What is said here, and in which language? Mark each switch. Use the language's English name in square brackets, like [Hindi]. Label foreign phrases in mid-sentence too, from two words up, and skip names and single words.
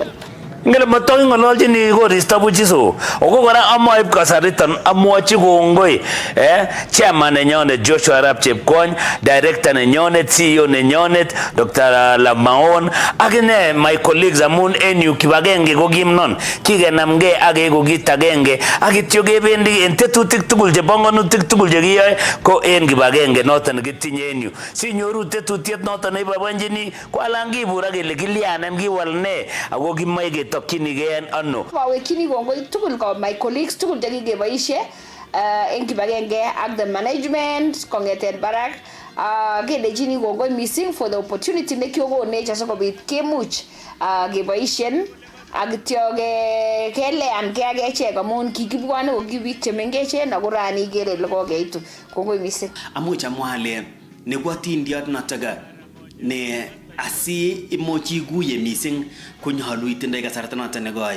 [Kalenjin] Ngele matoki ngololchini koristo buchiso oko kora amoib kasariton amwochi kongoi chairman nenyonet Joshua Arap Chepkwony, director nenyonet, CEO nenyonet Dr. Lamaon akine [English] my colleagues [Kalenjin] amun en yu kibagenge ko kimnon kikenamgei ak eko kit agenge ak kityo kebendi en tetutik tugul chebongonutik tugul chekiyoe ko en kibagenge noton kitinye en yu sinyoru tetutiet noton neiboiboenchini ko alan kibur ak kele kilyanen kiwal ne ako kimoe tokyinigei ano. Mawekini kongoi tugul ko [English] my colleagues [Kalenjin] tugul chekikeboishe en kibagenge ak [English] the management [Kalenjin] kongeten barak kelechini kongoi missing [English] for the opportunity [Kalenjin] nekiokonech asikobit kemuch keboishen ak kityo kelean ke ak echek amun kikibwone ko biik chemengechen ako rani ikere ile kokeitu. Kongoi missing. Amuch amwa ale nekwatindiot notok ne asi imuch iguye missing konyolu itindoi kasarta noton nekoi.